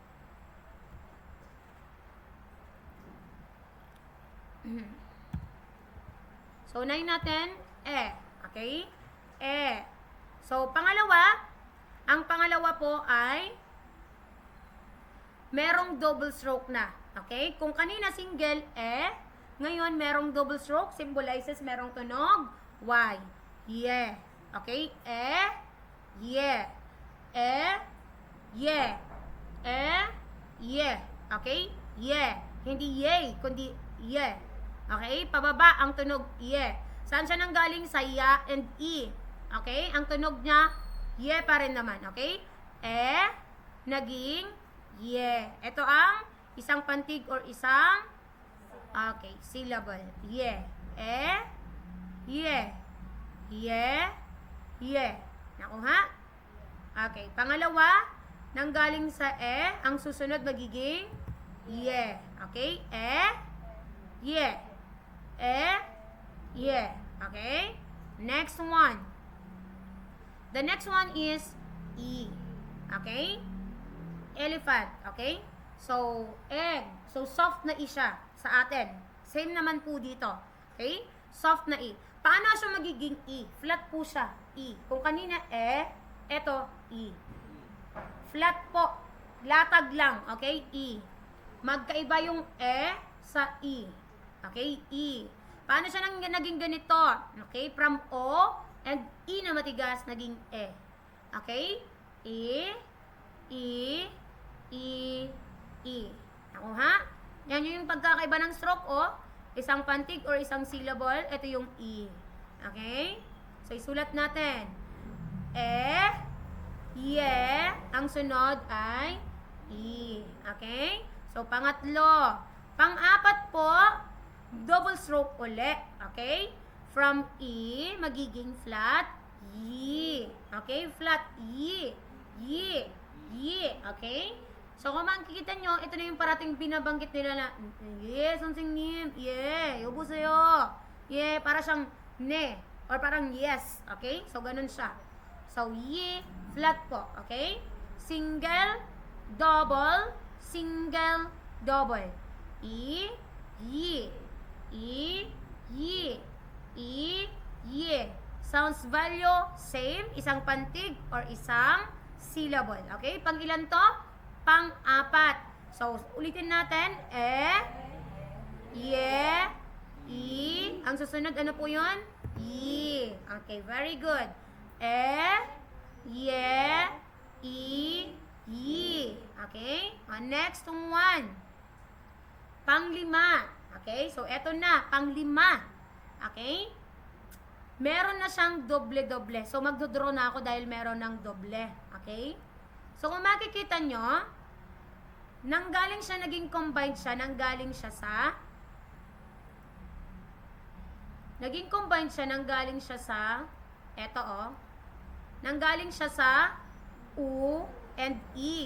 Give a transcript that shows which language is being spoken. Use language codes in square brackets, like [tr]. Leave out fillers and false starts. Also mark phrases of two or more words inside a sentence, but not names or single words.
[tl] So, unahin natin, E. Okay? E. So, ang pangalawa po ay merong [en] double stroke [tl] na. Okay? Kung kanina single E, ngayon merong [en] double stroke, [tl] symbolizes merong tunog Y. Ye. Okay? E, ye. E, ye. E, ye. Okay? Ye. Hindi yay, kundi ye. Okay? Pababa ang tunog ye. Saan siya nanggaling? Sa ya and i. Okay? Ang tunog niya, ye pa rin naman. Okay? E, naging ye. Ito ang isang pantig or isang, okay, syllable. Ye. E, ye. Ye, ye. Nakuha? Okay. Pangalawa, nanggaling sa E, ang susunod magiging ye. Okay? E, ye. E, ye. [en] Okay? Next one. The next one is E. Okay? Elephant. Okay? [tl] So, egg. So, soft na I siya sa atin. Same naman po dito. Okay? Soft na I. Paano siya magiging E? Flat po siya. E. Kung kanina E, eto E. Flat po. Latag lang. Okay? E. Magkaiba yung E sa E. Okay? E. Paano siya naging ganito? Okay? From O and E na matigas, naging E. Okay? E, E, E, E. Nakuha? Yan yung pagkakaiba ng stroke, o. Isang pantig or isang syllable. Ito yung E. Okay? So, isulat natin. E, ye. Ang sunod ay E. Okay? So, pangatlo. Pang-apat po, [en] double stroke [tl] uli. Okay? From E, magiging flat, Y. Okay? Flat, Y. Y. Y. Okay? So, kung makikita nyo, ito na yung parating binabanggit nila na, [en] yes, something nim, yeah, yubo sa'yo. [tl] Yeah, para siyang ne, or parang yes. Okay? So, ganun siya. So, Y, flat po. Okay? [en] Single, double, single, double. E, Y. E, Y. E, Y. Sounds value, same. [tl] Isang pantig or isang syllable. Okay? Pang ilan to? Pang-apat. So, ulitin natin. E, ye, I. Ang susunod, ano po yun? I. [en] Okay, very good. [tl] E, ye, I, yi. Okay? [en] Next one. [tl] Pang-lima. Okay? So, eto na. Pang-lima. Okay? Meron na siyang doble-doble. So, magdodraw na ako dahil meron ng doble. Okay? So, kung makikita nyo, nanggaling siya, naging combined siya, nanggaling siya sa Naging combined siya, nanggaling siya sa, eto nanggaling siya sa U and E.